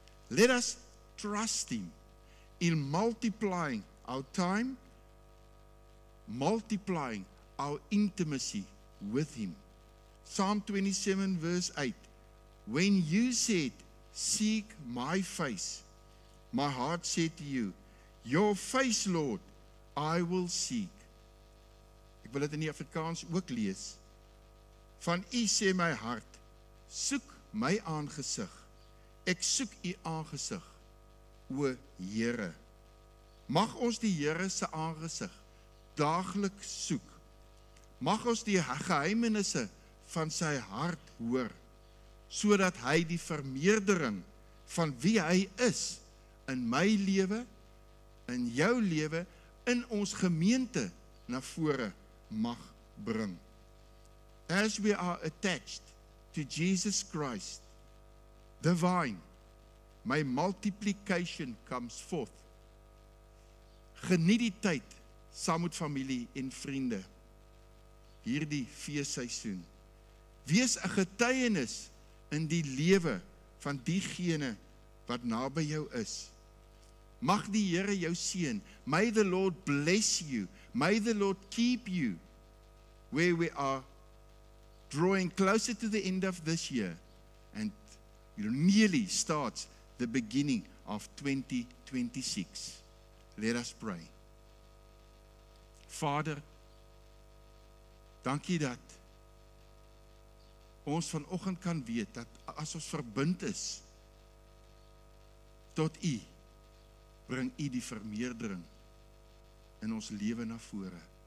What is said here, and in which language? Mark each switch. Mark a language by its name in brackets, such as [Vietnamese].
[English] Let us trust Him in multiplying our time, multiplying our intimacy with Him. Psalm 27 verse 8, when you said, seek my face, my heart said to you, your face, Lord, I will seek. [Afrikaans] Ek wil dit in die Afrikaans ook lees. Van U sê my hart, soek my aangesig. Ek soek U aangesig, o Here. Mag ons die Here se aangesig daagliks soek. Mag ons die geheimenisse van sy hart hoor, sodat hy die vermeerdering van wie hy is in my lewe, in jou lewe, in ons gemeente na vore mag bring. [English] As we are attached to Jesus Christ, the vine, my multiplication comes forth. [Afrikaans] Geniet die tyd saam met familie en vriende, hierdie feesseisoen. Wees 'n getuienis in die lewe van diegene wat naby jou is. Mag die Here jou seën. [English] May the Lord bless you. May the Lord keep you where we are drawing closer to the end of this year and nearly starts the beginning of 2026. Let us pray. [Afrikaans] Vader, dankie dat ons vanoggend kan weet dat as ons verbind is tot U, bring U die vermeerdering in ons lewe na vore.